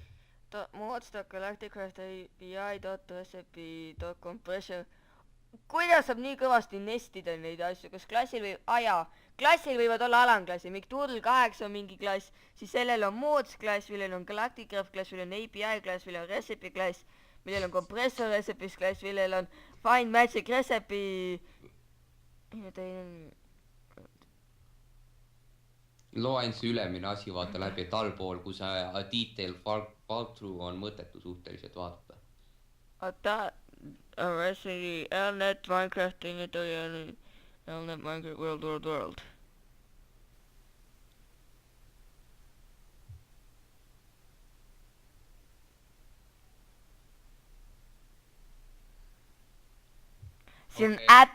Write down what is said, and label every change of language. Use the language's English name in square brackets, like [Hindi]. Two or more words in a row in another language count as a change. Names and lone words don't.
[English] Mods.galacticraft API.recipe.compressor. [Estonian] Kuidas saab nii kõvasti nestida neid asju? Kas klassil klassil võivad olla alanklassi. Mikk Doodle 8 on mingi klass, siis sellel on mods klass, millel on galacticraft klass, millel on API klass, millel on recipe klass, millel on [English] compressor recipes [Estonian] klass, millel on [English] find magic recipe. [Estonian] Loe ainult see ülemine asi vaata läbi, et allpool, kui see detail fall-through on mõttetu suhteliselt vaadata. [English] Recipe, LNet, Minecraft, LNet, Minecraft, world. [Estonian] siin on